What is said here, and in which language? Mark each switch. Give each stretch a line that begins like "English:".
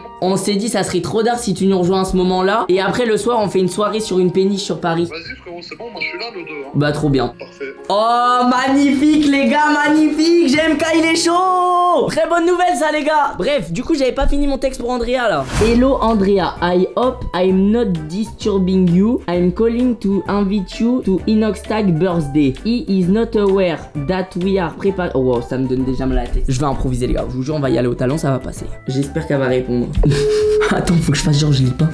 French: on s'est dit, ça serait trop d'art si tu nous rejoins à ce moment-là. Et après, le soir, on fait une soirée sur une péniche sur Paris. Vas-y, frérot, c'est bon, moi je suis là, le 2. Hein. Bah, trop bien. Parfait. Oh, magnifique, les gars, magnifique. GMK, il est chaud. Très bonne nouvelle, ça, les gars. Bref, du coup, j'avais pas fini mon texte pour Andrea, là.
English: Hello, Andrea. I hope I'm not disturbing you. I'm calling to invite you to Inoxtag birthday. He is not aware that we are prepared.
French: Oh, wow, ça me donne déjà mal à la tête. Je vais improviser, les gars. Je vous jure, on va y aller au talent, ça va passer. J'espère qu'elle va répondre. Attends, faut que je fasse genre, je lis pas.